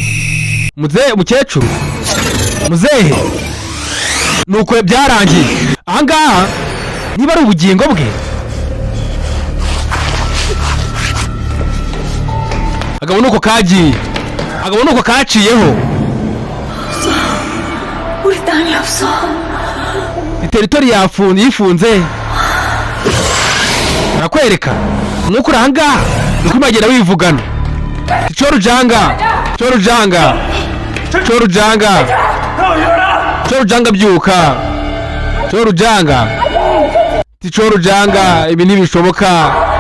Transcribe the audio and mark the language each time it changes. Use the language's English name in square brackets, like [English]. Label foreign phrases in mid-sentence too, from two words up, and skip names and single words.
[Kinyarwanda] muzehe nuko byarangiye ahangaha niba ari ubugingo bwe agabo nuko kagiye agabo nuko kaciyeho [Korean] 우리 땅이 없어. [Kinyarwanda] teritori yifunze arakwereka nuko uranga nuko imagera wivugana Chorujanga byuka Chorujanga ibi ntibishoboka